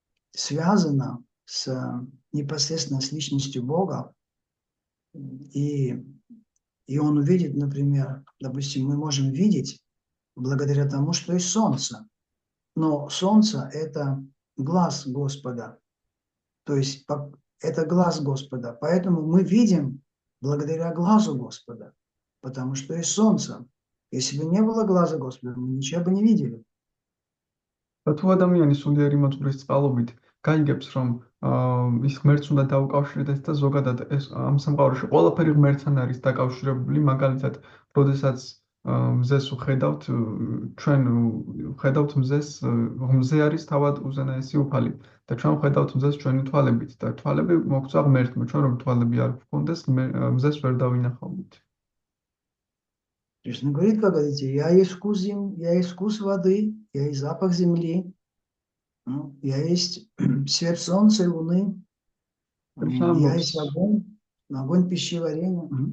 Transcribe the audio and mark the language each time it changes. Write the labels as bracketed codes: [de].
[ru] связана непосредственно с личностью Бога, и он увидит, например, допустим, мы можем видеть благодаря тому, что есть солнце. Но солнце – это глаз Господа. То есть это глаз Господа. Поэтому мы видим благодаря глазу Господа. Потому что есть солнце. Если бы не было глаза Господа, мы ничего бы не видели. [ka] თუ ადამიანი სულიერი მოძღვრის წყალობით გაიგებს, რომ ის ღმერთს უნდა დაუკავშირდეს და ზოგადად ეს ამ სამყაროში ყველაფერი ღმერთთან არის დაკავშირებული, მაგალითად, როდესაც მზეს ვხედავთ, ჩვენ ვხედავთ მზეს, მზე არის თავად უზენაესი უფალი და ჩვენ ვხედავთ მზეს ჩვენი თვალებით და თვალები მოგვწვა ღმერთმა, ჩვენ რომ თვალები არ გვქონდეს, მზეს ვერ დავინახავთ. [ru] Кришна говорит, как говорите, я есть вкус воды, я есть запах земли, я есть свет солнца и луны, я есть огонь пищеварения.